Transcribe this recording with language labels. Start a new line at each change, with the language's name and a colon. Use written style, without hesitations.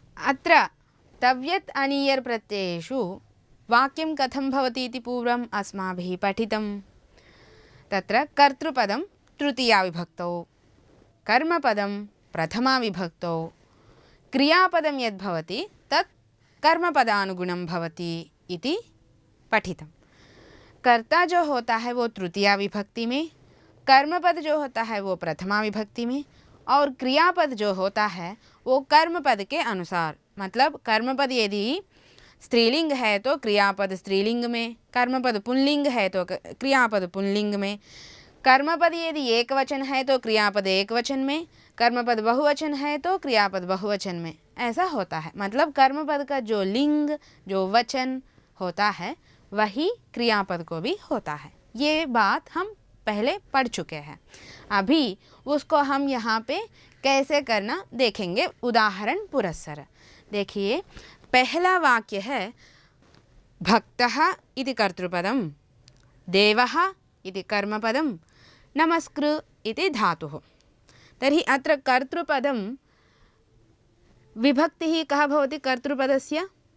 Sanskrit: अत्र तव्यत् अनियर् प्रत्ययेषु वाक्यं कथं भवति इति पूर्वम् अस्माभिः पठितं। तत्र कर्तृपदं तृतीया विभक्तौ, कर्मपदं प्रथमा विभक्तौ, क्रियापदं यद् भवति तत् कर्मपदानुगुणं भवति इति पठितं।
Hindi: कर्ता जो होता है वो तृतीया विभक्ति में, कर्मपद जो होता है वो प्रथमा विभक्ति में, और क्रियापद जो होता है वो कर्मपद के अनुसार, मतलब कर्मपद यदि स्त्रीलिंग है तो क्रियापद स्त्रीलिंग में, कर्मपद पुल्लिंग है तो क्रियापद पुल्लिंग में, कर्मपद यदि एक वचन है तो क्रियापद एक वचन में, कर्मपद बहुवचन है तो क्रियापद बहुवचन में, ऐसा होता है। मतलब कर्मपद का जो लिंग, जो वचन होता है वही क्रियापद को भी होता है। ये बात हम पहले पढ़ चुके हैं। अभी उसको हम यहाँ पे कैसे करना देखेंगे उदाहरण पुरस्सर। देखिए, पहला वाक्य है
Sanskrit: भक्तः इति कर्तृपदं, देवः इति कर्मपदं, नमस्कृ इति धातुः। तर्हि अत्र कर्तृपदं विभक्तिः कः भवति कर्तृपदस्य?